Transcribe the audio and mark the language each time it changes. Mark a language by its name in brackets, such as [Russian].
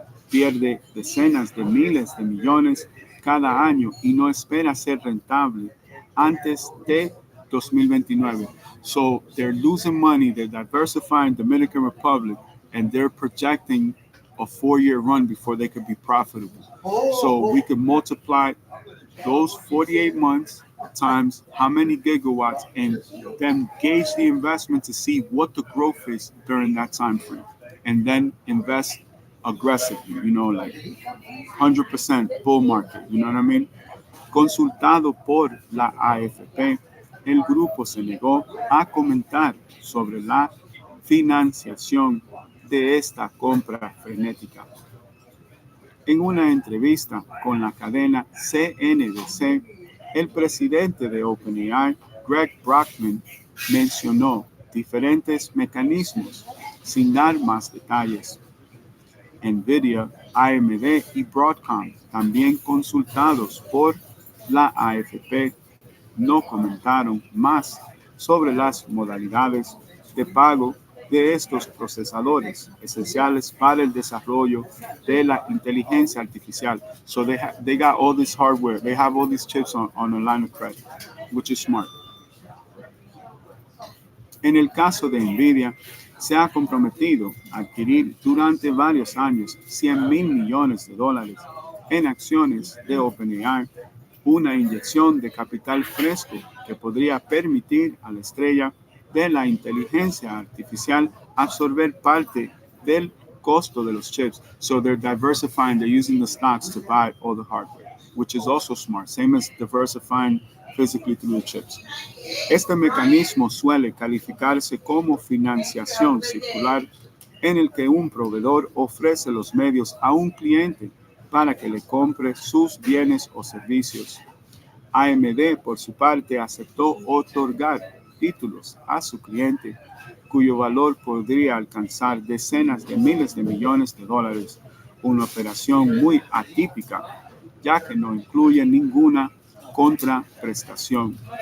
[Spanish] Pierde decenas de miles de millones cada año y no espera ser rentable antes de 2029. [English] So they're losing money, they're diversifying Dominican Republic, and they're projecting a 4-year run before they could be profitable. So we could multiply those 48 months times how many gigawatts and then gauge the investment to see what the growth is during that time frame. And then invest aggressively, like 100% bull market, you know what I mean? [Spanish] Consultado por la AFP, el grupo se negó a comentar sobre la financiación de esta compra frenética. En una entrevista con la cadena CNBC, el presidente de OpenAI, Greg Brockman, mencionó diferentes mecanismos sin dar más detalles. NVIDIA, AMD y Broadcom, también consultados por la AFP, no comentaron más sobre las modalidades de pago de estos procesadores esenciales para el desarrollo de la inteligencia artificial. [English] So they got all this hardware, they have all these chips on a line of credit, which is smart. [Spanish] En el caso de NVIDIA, se ha comprometido a adquirir durante varios años 100 mil millones de dólares en acciones de OpenAI, una inyección de capital fresco que podría permitir a la estrella de la inteligencia artificial absorber parte del costo de los chips. [English] So they're diversifying, they're using the stocks to buy all the hardware, which is also smart, same as diversifying physically through the chips. [Spanish] Este mecanismo suele calificarse como financiación circular en el que un proveedor ofrece los medios a un cliente para que le compre sus bienes o servicios. AMD, por su parte, aceptó otorgar títulos a su cliente, cuyo valor podría alcanzar decenas de miles de millones de dólares, una operación muy atípica, ya que no incluye ninguna contraprestación.